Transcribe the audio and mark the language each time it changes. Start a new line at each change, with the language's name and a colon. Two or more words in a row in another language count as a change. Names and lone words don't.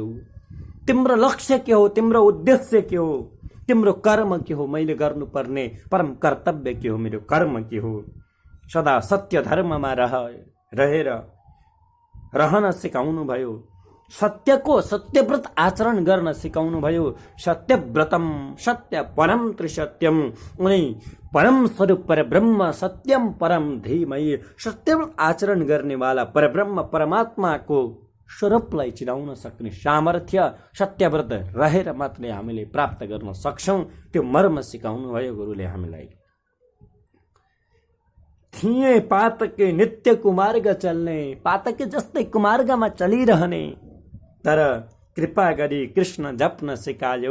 Nepali: तिम्रो लक्ष्य के हो, तिम्रो उद्देश्य के हो, तिम्रो कर्म के हो, मैले गर्नुपर्ने परम कर्तव्य के हो, मेरो कर्म के हो। सदा सत्य धर्ममा रहेर रहन सिकाउनु भयो। सत्यको सत्यव्रत आचरण गर्न सिकाउनु भयो।
Sanskrit: सत्यव्रतम सत्य परम त्रिसत्यम, उनी परम स्वरूप पर ब्रह्म सत्यम परम धीमहि।
Nepali: सत्यव्रत आचरण गर्नेवाला परब्रह्म परमात्माको स्वरूपलाई चिनाउन सक्ने सामर्थ्य सत्यव्रत रहेर मात्रै हामीले प्राप्त गर्न सक्छौं। त्यो मर्म सिकाउनु भयो गुरुले हामीलाई। थिए पातके नित्य कुमार्ग चल्ने, पातके जस्तै कुमार्गमा चलिरहने, तर कृपा गरी कृष्ण जप्न सिकायो।